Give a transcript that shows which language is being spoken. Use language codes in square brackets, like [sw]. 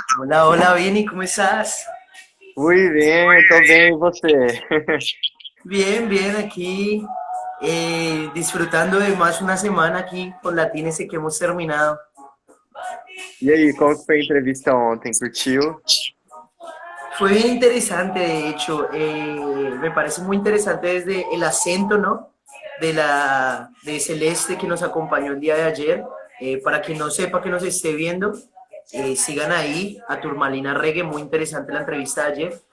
[es] Hola, hola, Vini, ¿cómo estás? [pt] Fui bem, tô bem, e você? [es] Bien, bien, aquí disfrutando de más una semana aquí con Latines que hemos terminado. [pt] E aí, como que foi a entrevista ontem? Curtiu? [es] Fue bien interesante, de hecho, me parece muy interesante desde el acento, ¿no? De Celeste que nos acompañó el día de ayer. Para quien no sepa que nos esté viendo, sigan ahí a Turmalina Reggae, muy interesante la entrevista de ayer.